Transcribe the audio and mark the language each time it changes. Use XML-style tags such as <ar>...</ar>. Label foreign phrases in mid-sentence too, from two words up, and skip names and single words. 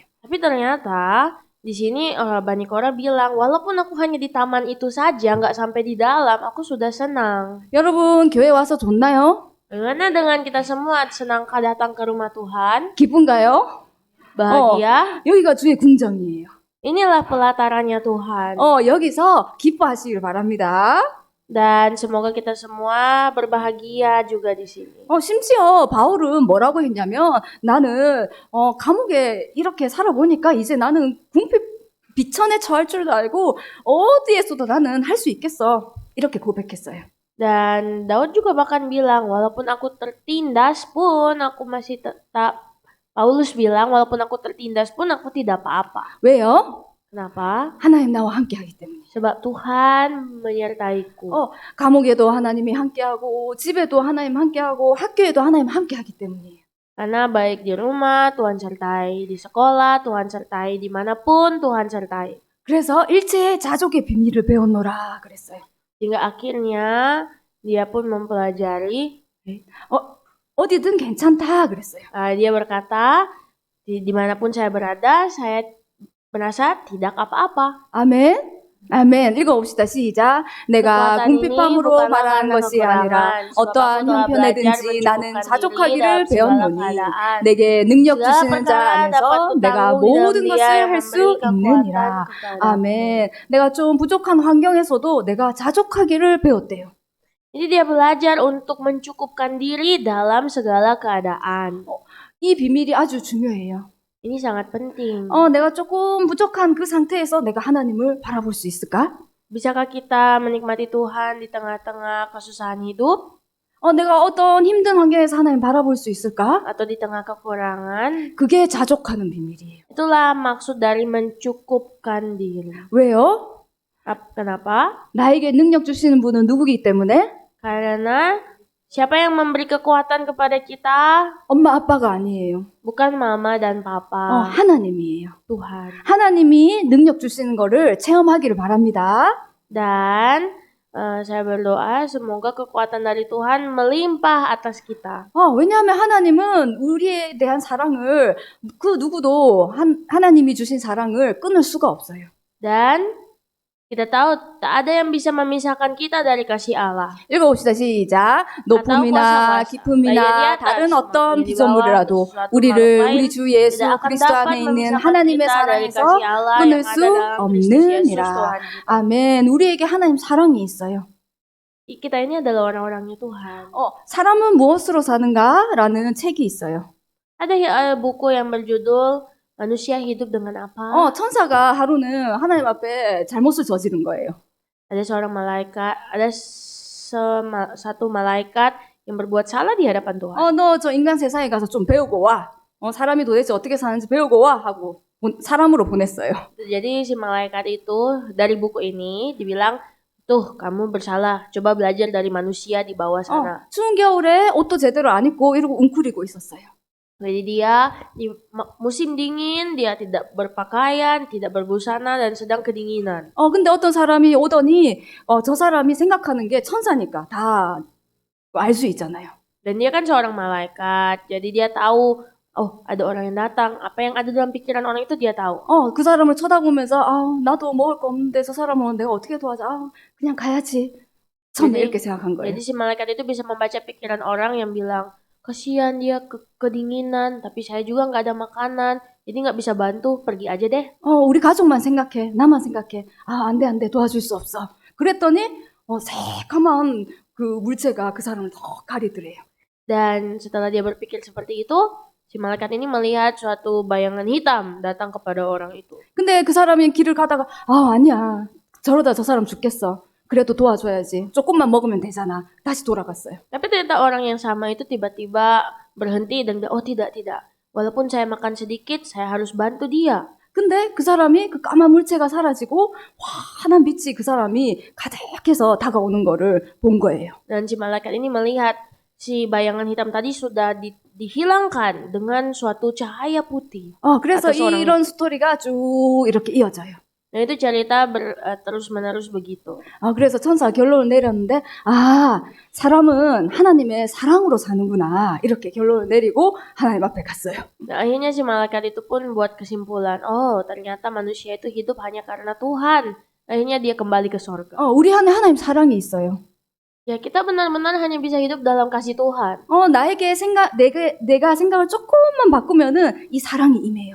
<id>Tapi ternyata di sini Bani Korah bilang, walaupun aku hanya di taman itu saja, nggak sampai di dalam, aku sudah senang.</id> <ko>여러분 교회 와서 좋나요?</ko> <id>Bagaimana dengan kita semua senangkah datang ke rumah Tuhan?</id> <ko>기쁜가요?</ko> <id>Bahagia?</id> <ko>여기가 주의 궁정이에요.</ko> <id>Inilah pelatarannya Tuhan.</id> <ko>여기서 기뻐하시길 바랍니다.</ko> <id>Dan semoga kita semua berbahagia juga di sini.</id> <ko>심지어 바울은 뭐라고 했냐면 나는 감옥에 이렇게 살아보니까 이제 나는 궁핍 비천에 처할 줄도 알고 어디에서도 나는 할 수 있겠어. 이렇게 고백했어요.</ko> <id>Dan Daud juga bahkan bilang, walaupun aku tertindas pun aku masih tetap. Paulus bilang, walaupun aku tertindas pun aku tidak apa-apa.</id> <ko>왜요?</ko> <id>Kenapa?</id> <ko>하나님 나와 함께하기 때문에.</ko> <id>Sebab Tuhan menyertaiku.</id> <ko>감옥에도 하나님이 함께하고 집에도 하나님 함께하고 학교에도 하나님 함께하기 때문이에요.</ko> <id>Karena baik di rumah Tuhan sertai, di sekolah Tuhan sertai, dimanapun Tuhan sertai.</id> <ko>그래서 일체의 자족의 비밀을 배웠노라 그랬어요.</ko> <id>Hingga akhirnya dia pun mempelajari.</id> <ko>어디든 괜찮다 그랬어요.</ko> <id>Dia berkata, dimanapun saya berada, saya merasa tidak apa-apa.</id> <ko>아멘. 아멘. 읽어봅시다. 시작. 내가 궁핍함으로 말하는 것이 아니라 어떠한 형편에든지 나는 자족하기를 배웠노니 내게 능력 주시는 자 안에서 내가 모든 것을 할 수 있느니라. 아멘. 내가 좀 부족한 환경에서도 내가 자족하기를 배웠대요.</ko> <id>Jadi dia belajar untuk mencukupkan diri dalam segala keadaan.</id> <ko>이 비밀이 아주 중요해요.</ko> <id>Ini sangat penting.</id> <ko>내가 조금 부족한 그 상태에서 내가 하나님을 바라볼 수 있을까?</ko> <id>Bisakah kita menikmati Tuhan di tengah-tengah kesusahan hidup?</id> <ko>내가 어떤 힘든 환경에서 하나님 바라볼 수 있을까?</ko> <id>Atau di tengah kekurangan?</id> <ko>그게 자족하는 비밀이에요.</ko> <id>Itulah maksud dari mencukupkan diri.</id> <ko>왜요?</ko> <id>Kenapa?</id> <ko>나에게 능력 주시는 분은 누구기 때문에?</ko> <id>Karena siapa yang memberi kekuatan kepada kita?</id> <ko>엄마 아빠가 아니에요.</ko> <id>Bukan mama dan papa.</id> <ko>하나님이에요.</ko> <id>Tuhan.</id> <ko>하나님이 능력 주시는 거를 체험하기를 바랍니다.</ko> <id>Dan saya berdoa semoga kekuatan dari Tuhan melimpah atas kita.</id> <ko>왜냐하면 하나님은 우리에 대한 사랑을 그 누구도 하나님이 주신 사랑을 끊을 수가 없어요.</ko> <id>Dan kita tahu tak ada yang bisa memisahkan kita dari kasih Allah.</id> <ko>읽어봅시다. 시작. 높음이나 기쁨이나 다른 어떤 피조물이라도 우리를 우리 주 예수 그리스도 안에 있는 하나님의 사랑에서 끊을 수 없느니라. 아멘. 우리에게 하나님 사랑이 있어요.</ko> <id>Kita ini adalah orang-orangnya Tuhan.</id> <ko>사람은 무엇으로 사는가라는 책이 있어요.</ko> <id>Ada buku yang berjudul Manusia hidup dengan apa?</id> <ko>천사가 하루는 하나님 앞에 잘못을 저지른 거예요.</ko> <id>Ada seorang malaikat, ada satu malaikat yang berbuat salah di hadapan Tuhan.</id> <ko>너 저 인간 세상에 가서 좀 배우고 와. 사람이 도대체 어떻게 사는지 배우고 와 하고 사람으로 보냈어요.</ko> <id>Jadi si malaikat itu dari buku ini dibilang, tuh kamu bersalah, coba belajar dari manusia di bawah sana.</id> <ko>추운 겨울에 옷도 제대로 안 입고 이러고 웅크리고 있었어요.</ko> <id>Jadi dia di musim dingin dia tidak berpakaian, tidak berbusana dan sedang kedinginan.</id> <ko>근데 어떤 사람이 오더니 저 사람이 생각하는 게 천사니까 다 알 수 있잖아요.</ko> <id>Dan dia kan seorang malaikat, jadi dia tahu ada orang yang datang, apa yang ada dalam pikiran orang itu dia tahu.</id> <ko>그 사람을 쳐다보면서 나도 먹을 거 없는데 저 사람은 내가 어떻게 도와줘? 그냥 가야지. 처음에 이렇게 생각한 거예요.</ko> <id>Jadi si malaikat itu bisa membaca pikiran orang yang bilang, kasihan dia kedinginan, tapi saya juga nggak ada makanan, jadi nggak bisa bantu, pergi aja deh.</id> <ko>우리 가족만 생각해, 나만 생각해. 안 돼, 도와줄 수 없어. 그랬더니 새까만 그 물체가 그 사람을 더 가리더래요.</ko> <id>Dan setelah dia berpikir seperti itu, si malaikat ini melihat suatu bayangan hitam datang kepada orang itu.</id> <ko>근데 그 사람이 길을 가다가 아니야, 저러다 저 사람 죽겠어. 그래도 도와줘야지. 조금만 먹으면 되잖아. 다시 돌아갔어요.</ko> <id>Tapi ternyata orang yang sama itu tiba-tiba berhenti dan bilang, tidak. Walaupun saya makan sedikit, saya harus bantu dia.</id> <ko>근데 그 사람이 그 까만 물체가 사라지고 환한 빛이 그 사람이 가득해서 다가오는 거를 본 거예요.</ko> <id>Dan si malaikat ini melihat si bayangan hitam tadi sudah dihilangkan dengan suatu cahaya putih</id> <ko>그래서</ko> <id>atas orang.</id> <ko>이런 스토리가 쭉 이렇게 이어져요.</ko> <id>Nah itu cerita terus-menerus begitu.</id> <ko>그래서 천사가 결론을 내렸는데, 사람은 하나님의 사랑으로 사는구나. 이렇게 결론을 내리고 하나님 앞에 갔어요.</ko> <id>Nah akhirnya si malaikat itu pun buat kesimpulan, oh ternyata manusia itu hidup hanya karena Tuhan. Akhirnya dia kembali ke sorga.</id> <ko>우리 안에 하나님 사랑이 있어요.</ko> <id>Ya kita benar-benar hanya bisa hidup dalam kasih Tuhan.</id> <ko>내가 생각을 조금만 바꾸면은 이 사랑이 임해요.</ko>